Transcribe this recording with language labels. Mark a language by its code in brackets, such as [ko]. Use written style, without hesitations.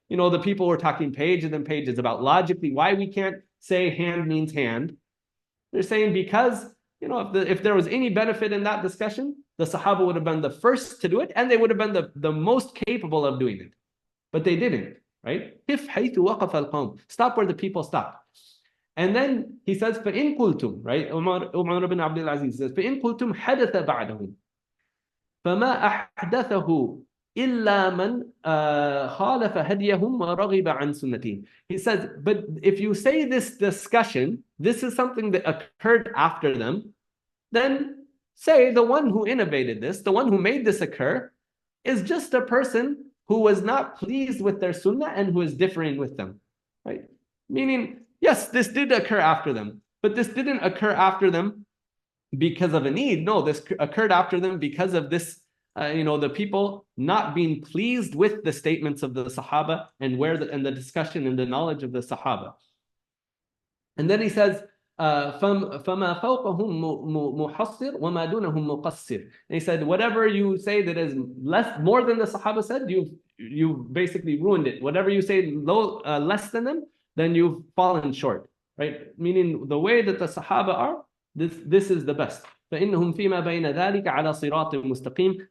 [en] You know, the people were talking pages and pages about logically why we can't say hand means hand. They're saying because, you know, if there was any benefit in that discussion, the Sahaba would have been the first to do it, and they would have been the most capable of doing it. But they didn't, right? [ar] قِفْ حَيْثُ وَقَفَ الْقَوْمِ. [en] Stop where the people stop. And then he says, [ar] فَإِن قُلْتُمْ, [en] right? [ar] Umar ibn Abdul Aziz [en] says, [ar] فَإِن قُلْتُمْ حَدَثَ بَعْدَهُمْ فَمَا أَحْدَثَهُ إِلَّا مَنْ خَالَفَ هَدْيَهُمْ وَرَغِبَ عَنْ سُنَّتِهِمْ. [en] He says, but if you say this discussion, this is something that occurred after them, then say the one who innovated this, the one who made this occur, is just a person who was not pleased with their sunnah and who is differing with them, right? Meaning, yes, this did occur after them, but this didn't occur after them because of a need. No, this occurred after them because of this, the people not being pleased with the statements of the Sahaba and the discussion and the knowledge of the Sahaba. And then he says, [ar] فَمَا فَوْقَهُمْ مُحَصِّرْ وَمَا دُونَهُمْ مُقَصِّرْ. [en] And he said, whatever you say that is more than the Sahaba said, you've basically ruined it. Whatever you say less than them, then you've fallen short, right? Meaning the way that the Sahaba are, this is the best. [ar] فَإِنَّهُمْ فِيمَا بَيْنَ ذَلِكَ عَلَى صِرَاطٍ مُسْتَقِيمٍ.